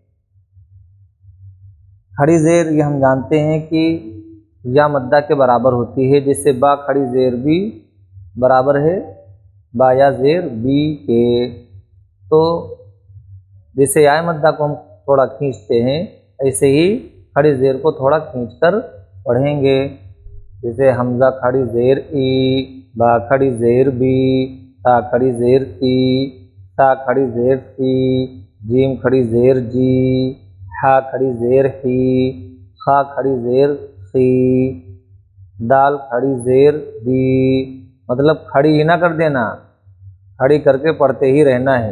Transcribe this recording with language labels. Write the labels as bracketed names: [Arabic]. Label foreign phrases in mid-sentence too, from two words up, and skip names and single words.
[Urdu] کھڑی زیر یہ ہم جانتے ہیں کہ یا مدہ کے برابر ہوتی ہے، جس سے با کھڑی زیر بھی برابر ہے با یا زیر بی کے۔ تو جیسے یا مدہ کو ہم تھوڑا کھینچتے ہیں، ایسے ہی کھڑی زیر کو تھوڑا کھینچ کر پڑھیں گے۔ جیسے حمزہ کھڑی زیر ای، با کھڑی زیر بی، تا کھڑی زیر تی، تا کھڑی زیر تی، جیم کھڑی زیر جی، ہا کھڑی زیر ہی، خا کھڑی زیر خی، دال کھڑی زیر دی۔ مطلب کھڑی ہی نہ کر دینا، کھڑی کر کے پڑھتے ہی رہنا ہے۔